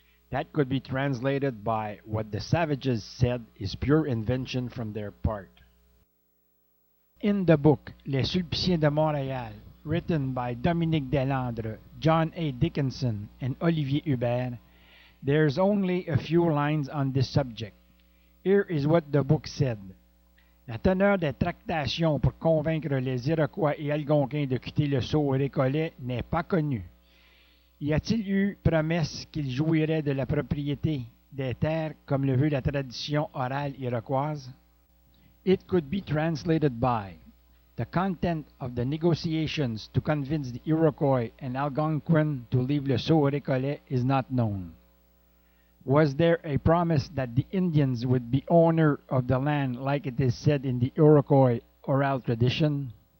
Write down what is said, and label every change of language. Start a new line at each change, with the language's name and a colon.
English: That could be translated by what the savages said is pure invention from their part. In the book Les Sulpiciens de Montréal, written by Dominique Delandre, John A. Dickinson, and Olivier Hubert, there's only a few lines on this subject. Here is what the book said.
French: La teneur des tractations pour convaincre les Iroquois et Algonquins de quitter le sceau récollet n'est pas connue. Y a-t-il eu promesse qu'ils jouiraient de la propriété des terres comme le veut la tradition orale iroquoise?
English: It could be translated by the content of the negotiations to convince the Iroquois and Algonquin to leave
French: le sceau récollet
English: is not known. Was there a promise that the Indians would be owner of the land like it is said in the Iroquois oral tradition?